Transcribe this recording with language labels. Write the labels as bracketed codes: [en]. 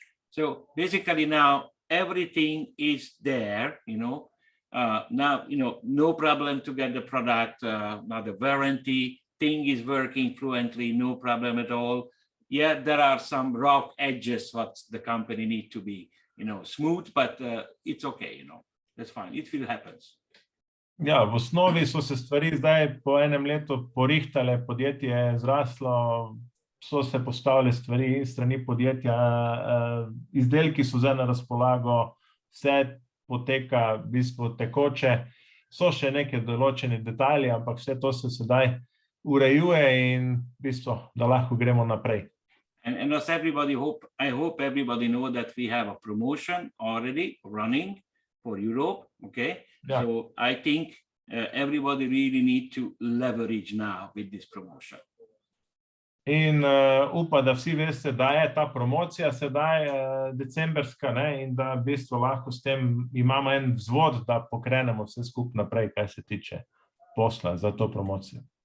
[en] So basically now everything is there, now, no problem to get the product, now the warranty thing is working fluently, no problem at all. Yeah, there are some rough edges what the company need to be, smooth, but it's okay, that's fine, it will happen. [sl] Ja, v osnovi so se stvari zdaj po enem letu porihtale, podjetje je zraslo, so se postavile stvari strani podjetja, izdelki so zdaj na razpolago, vse poteka v bistvu tekoče, so še neke določene detajli, ampak vse to se sedaj urejuje in v bistvu, da lahko gremo naprej. [en] And as everybody I hope everybody know that we have a promotion already running for Europe, okay? Yeah. So I think everybody really need to leverage now with this promotion. [sl] In upam, da vsi veste, da je ta promocija sedaj decemberska, ne, in da v bistvu lahko s tem imamo en vzvod, da pokrenemo vse skupaj naprej, kaj se tiče posla za to promocijo.